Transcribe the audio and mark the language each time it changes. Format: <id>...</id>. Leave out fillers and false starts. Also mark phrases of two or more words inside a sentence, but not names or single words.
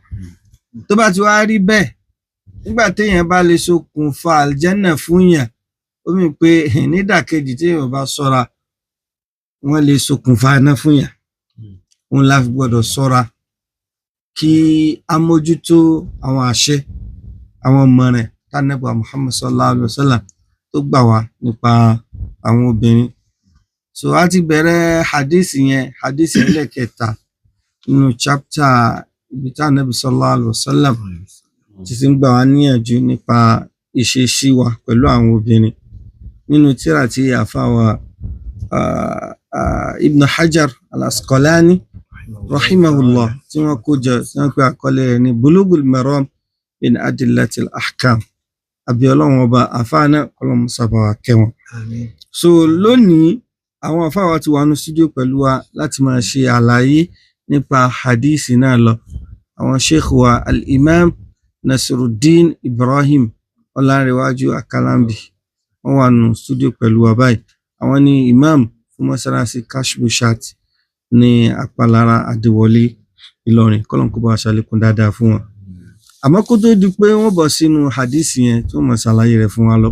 <yo>Tó bá ti wá rí bẹ́ẹ̀, nígbà téèyàn bá lè ṣokùnfà àlìjẹ́nnà fún yàn, ó mì pé nídàkejì téèyàn bá ṣọ́ra wọ́n lè ṣokùnfà iná fún yàn. Òun la fi gbọ́dọ̀ ṣọ́ra kí a mójútó àwọn àṣẹ àwọn ìmọ̀ràn t'Ànábì Muhammad</yo> <ar>صلى الله عليه وسلم</ar> <yo>tó gbà wá nípa àwọn obìnrin. So a ti bẹ̀rẹ̀ hadisi ẹlẹ́kẹta nínú chapter ibi tí Ànábì</yo> <ar>صلى الله عليه وسلم</ar> <yo>ti ń gbà wá níyànjú nípa ìṣesí wa pẹ̀lú àwọn obìnrin nínú tírà tí àfáwà Ibn Hajar al-Asqalani rahimahullah tí wọ́n kó jọ tí wọ́n pe àkọlé rẹ̀ ní Bulughul Maram min Adillatil Ahkam. Àbí Ọlọ́run ọba àfáà náà Ọlọ́run sábà wá kẹ́ wọn. So lónìí àwọn àfáà wa ti wà ní studio pẹ̀lú wa láti máa ṣe àlàyé nípa hadisi náà lọ. Àwọn sheikh wa al-Imam Nasiruddin Ibrahim Ọlánrewájú Akalambi wọ́n wà ní studio pẹ̀lú wa báyìí. Àwọn ni imam fún mọ́sálásí Kashfu Shat ní Àpálára Adéwọlé Ìlọrin, kọ́lọ́n kó bá wa ṣàlékún dáadáa fún wọn. Àmọ́ kó tó di pé wọ́n bọ̀ sínú hadith yẹn tí wọ́n mọ̀ ṣàlàyé rẹ̀ fún wa lọ.</yo>